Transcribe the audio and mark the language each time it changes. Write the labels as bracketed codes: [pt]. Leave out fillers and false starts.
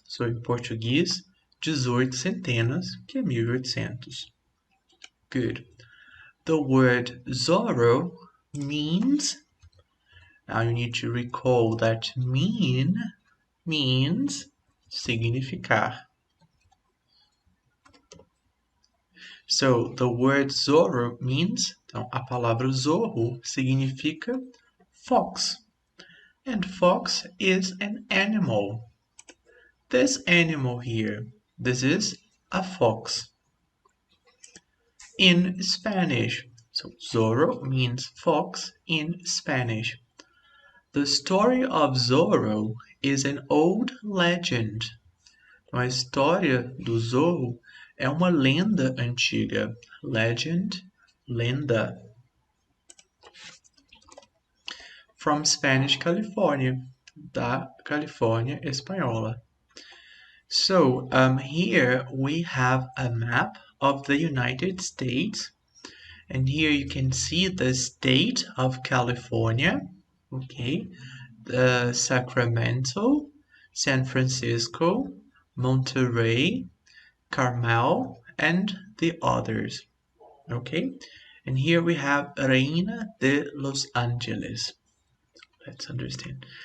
[pt] So, em português, 18 centenas, que é 1800. [en] Good. The word Zorro means, now you need to recall that means [pt] significar. [en] So, the word Zorro means, [pt] então a palavra Zorro significa [en] fox. And fox is an animal. This animal here, this is a fox. In Spanish, so Zorro means fox in Spanish. The story of Zorro is an old legend. [pt] Então, a história do Zorro é uma lenda antiga. [en] Legend, [pt] lenda. [en] From Spanish California, [pt] da Califórnia espanhola. [en] So here we have a map of the United States, and here you can see the state of California, okay, Sacramento, San Francisco, Monterey, Carmel, and the others, okay, and here we have Reina de Los Angeles. Let's understand.